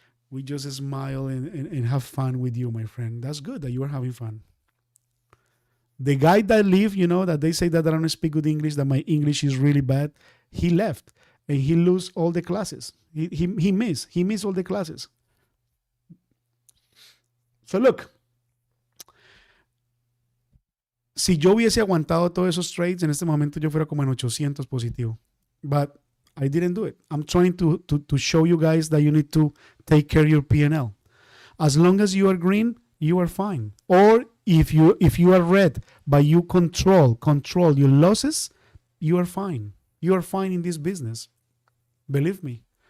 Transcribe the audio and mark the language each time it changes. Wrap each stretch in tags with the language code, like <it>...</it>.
<en>We just smile and have fun with you, my friend. That's good that you are having fun. The guy that leave, that they say that I don't speak good English, that my English is really bad, he left and he lose all the classes. He missed all the classes. So look,</en> <es>si yo hubiese aguantado todos esos trades, en este momento yo fuera como en 800 positivo.</es> <en>But I didn't do it. I'm trying to show you guys that you need to take care of your P&L. As long as you are green, you are fine. Or if you are red, but you control your losses, you are fine. You are fine in this business. Believe me.</en>